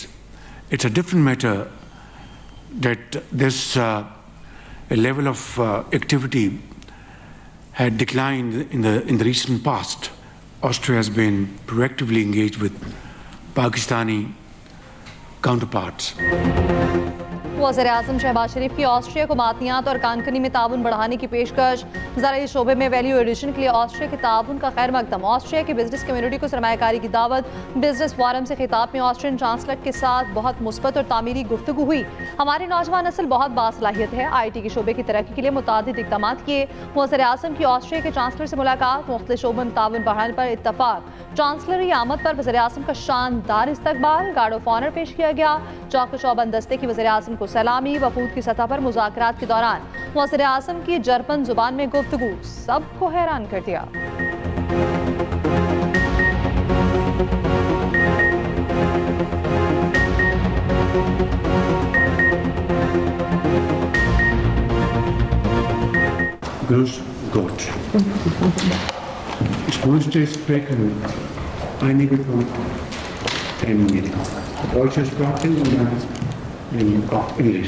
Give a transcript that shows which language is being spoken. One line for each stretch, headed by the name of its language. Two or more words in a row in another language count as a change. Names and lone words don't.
English: It's a different matter that this level of activity had declined in the recent past. Austria has been proactively engaged with Pakistani counterparts.
Urdu: وزیر اعظم شہباز شریف کی آسٹریا کو معدنیات اور کان کنی میں تعاون بڑھانے کی پیشکش. زرعی شعبے میں
English: value addition
Urdu: کے لیے آسٹریا کے تعاون کا خیر مقدم. آسٹریا کی
English: business community
Urdu: کو سرمایہ کاری کی دعوت.
English: business forum
Urdu: سے خطاب میں
English: Austrian chancellor
Urdu: کے ساتھ بہت مثبت اور تعمیری گفتگو ہوئی. ہماری نوجوان نسل بہت باصلاحیت ہے، IT کے شعبے کی ترقی کے لیے متعدد اقدام کیے. وزیر اعظم کی آسٹریا کے چانسلر سے ملاقات، مختلف شعبوں میں تعاون بڑھانے پر اتفاق. چانسلری آمد پر وزیر اعظم کا شاندار استقبال,
English: guard of honour
Urdu: پیش کیا گیا. چاق چوبند دستے کی وزیر اعظم کو سلامی۔ وفود کی سطح پر مذاکرات کے دوران وزیر اعظم کی جرمن زبان میں گفتگو سب کو حیران کر دیا.
German: Grüß Gott. Ich möchte sprechen einige von in deutscher Sprache und dann auch Englisch.